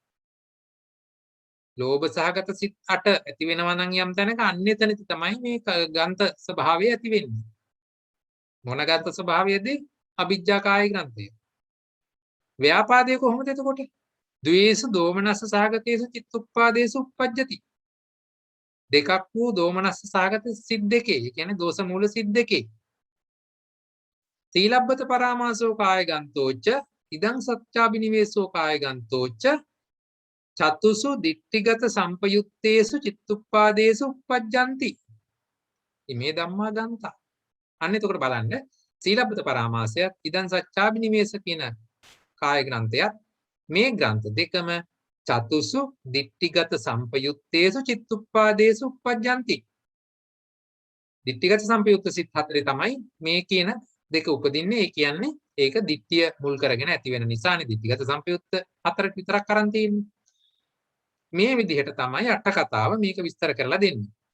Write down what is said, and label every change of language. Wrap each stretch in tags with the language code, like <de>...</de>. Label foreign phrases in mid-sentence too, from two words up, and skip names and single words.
<si>ලෝභ සහගත සිත් 8 ඇති වෙනවා නම් යම් තැනක අන්න එතනදී තමයි මේ ගන්ත ස්වභාවය ඇති වෙන්නේ මොන ගන්ත ස්වභාවයද අවිජ්ජා කාය ග්‍රන්ථය ව්‍යාපාදයේ කොහොමද එතකොට ද්වේෂ</si> <pi>දෝමනස්ස සහගතේසු චිත්තුප්පාදේසු උප්පජ්ජති</pi> <si>දෙකක් වූ දෝමනස්ස සහගත සිත් දෙකේ කියන්නේ දෝෂ මූල සිත් දෙකේ</si> <pi>සීලබ්බත පරාමාසෝ කාය ගන්තෝච්ච ඉදං සත්‍යාබිනිවේසෝ කාය ගන්තෝච්ච චතුසු දිට්ඨිගත සම්පයුත්තේසු චිත්තුප්පාදේසු උප්පජ්ජಂತಿ මේ ධම්මා ගන්තා</pi> <si>අන්න එතකොට බලන්න</si> <pi>සීලබ්බත</pi> <si>පරාමාසයත් ඉදං සත්‍යාබිනිවේස කියන කාය ග්‍රන්ථයත් මේ ග්‍රන්ථ දෙකම</si> <pi>චතුසු දිට්ඨිගත සම්පයුත්තේසු චිත්තුප්පාදේසු උප්පජ්ජಂತಿ</pi> <si>දිට්ඨිගත සම්පයුත්ත සිත් හතරේ තමයි මේ කියන දෙක උපදින්නේ ඒ කියන්නේ ඒක දිට්ඨිය මුල් කරගෙන ඇති වෙන නිසානේ දිට්ඨිගත සම්පයුත්ත හතරක් විතරක් අරන් තියෙන්නේ මේ විදිහට තමයි අට කතාව මේක විස්තර කරලා දෙන්නේ</si>